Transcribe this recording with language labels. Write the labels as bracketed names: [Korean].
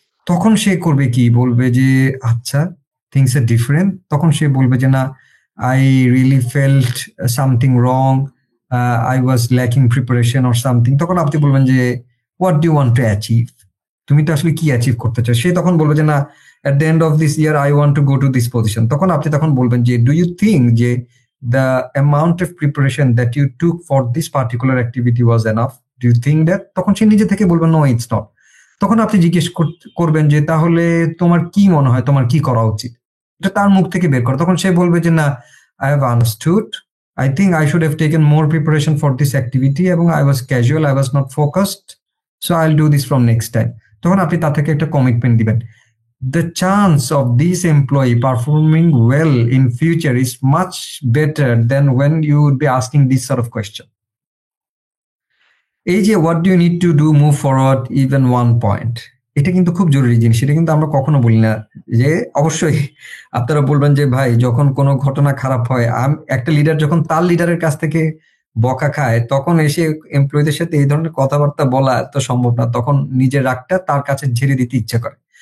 [Bangla] তখন সে করবে কি, বলবে যে আচ্ছা [English] things are different, [Bangla] তখন সে বলবে যে না, [English] I really felt something wrong, I was lacking preparation or something. [Bangla] তখন আপনি বলবেন যে [English] what do you want to achieve, [Bangla] তুমি তো আসলে কি অ্যাচিভ করতে চাও। সে তখন বলবে যে না, [English] At the end of this year I want to go to this position. [Bangla] তখন আপনি তখন বলবেন যে [English] Do you think যে the amount of preparation that you took for this particular activity was enough, do you think that? [Bangla] তখন সে নিজে থেকে বলবে [English] no it's not। [Bangla] তখন আপনি জিজ্ঞেস করবেন যে তাহলে তোমার কি মনে হয়, তোমার কি করা উচিত, এটা তার মুখ থেকে বের করো। তখন সে বলবে যে না, [English] I have understood, I think I should have taken more preparation for this activity এবং I was casual, I was not focused, so I'll do this from next time। [Bangla] তখন আপনি তার থেকে একটা কমিটমেন্ট দিবেন। [English] The chance of this employee performing well in future is much better than when you would be asking this sort of question. [Bangla] এই যে [English] what do you need to do move forward even one point, [Bangla] এটা কিন্তু খুব জরুরি জিনিস, এটা কিন্তু আমরা কখনো বলি না। যে অবশ্যই আপনারা বলবেন যে ভাই যখন কোনো ঘটনা খারাপ হয়, একটা লিডার যখন তার লিডারের কাছ থেকে বকা খায়, তখন এসে এমপ্লয়ীদের সাথে এই ধরনের কথাবার্তা বলা তো সম্ভব না, তখন নিজের রাগটা তার কাছে ঝেড়ে দিতে ইচ্ছা করে।